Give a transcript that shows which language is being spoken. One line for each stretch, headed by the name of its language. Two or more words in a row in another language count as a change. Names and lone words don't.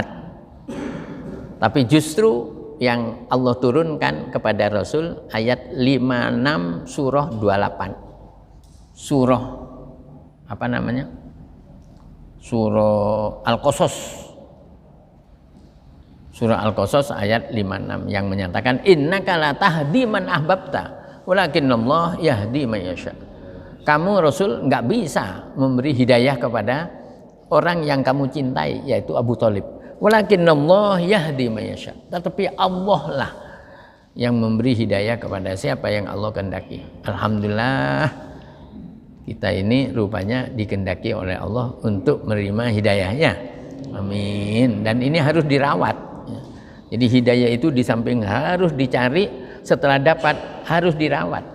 Indonesian: Tapi justru yang Allah turunkan kepada Rasul ayat 56 surah 28. Surah apa namanya? Surah Al-Qasas. Surah Al-Qasas ayat 56 yang menyatakan
Arabic: إنك لا تهدي من أحببت ولكن الله يهدي من يشاء.
Indonesian: Kamu Rasul enggak bisa memberi hidayah kepada orang yang kamu cintai, yaitu Abu Thalib.
Arabic: ولكن الله يهدي من يشاء.
Indonesian: Tetapi Allah lah yang memberi hidayah kepada siapa yang Allah kehendaki. Alhamdulillah kita ini rupanya dikehendaki oleh Allah untuk menerima hidayahnya. Amin. Dan ini harus dirawat. Jadi hidayah itu di samping harus dicari, setelah dapat harus dirawat.